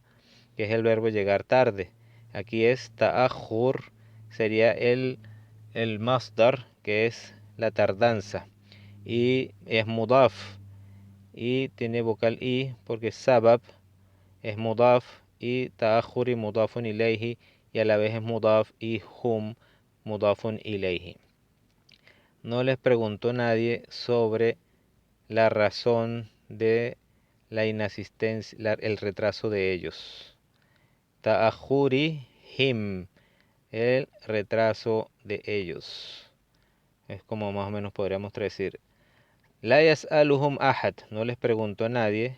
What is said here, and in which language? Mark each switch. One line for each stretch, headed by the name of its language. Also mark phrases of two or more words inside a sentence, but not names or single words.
Spanish: Que es el verbo llegar tarde. Aquí es ta'akhur, sería el masdar, que es la tardanza, y es mudaf, y tiene vocal i porque sabab es mudaf y
Arabic: تأخرِ مضافٌ إليه,
Spanish: y a la vez es mudaf y
Arabic: هم مضافٌ إليه.
Spanish: No les preguntó nadie sobre la razón de la inasistencia, el retraso de ellos.
Arabic: تأخرِ هم,
Spanish: el retraso de ellos. Es como más o menos podríamos decir.
Arabic: لا يسألهم أحد,
Spanish: no les preguntó a nadie.